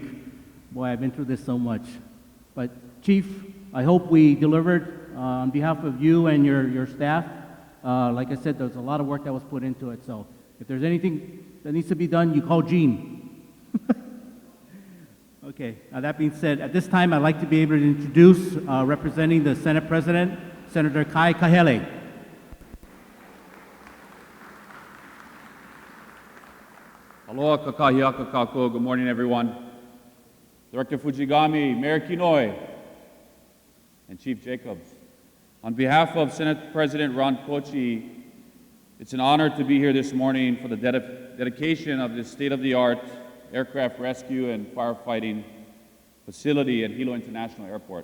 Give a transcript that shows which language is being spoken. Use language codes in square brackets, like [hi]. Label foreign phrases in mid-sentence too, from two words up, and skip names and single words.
[en] Boy, I've been through this so much. But Chief, I hope we delivered on behalf of you and your staff. Like I said, there's a lot of work that was put into it. So if there's anything that needs to be done, you call Gene. Okay, now that being said, at this time, I'd like to be able to introduce, representing the Senate President, Senator Kai Kahele. [haw] Aloha kakahiaka kako. [en] Good morning, everyone. Director Fujigami, Mayor Kinoi, and Chief Jacobs. On behalf of Senate President Ron Kochi, it's an honor to be here this morning for the dedication of this state-of-the-art aircraft rescue and firefighting facility at Hilo International Airport.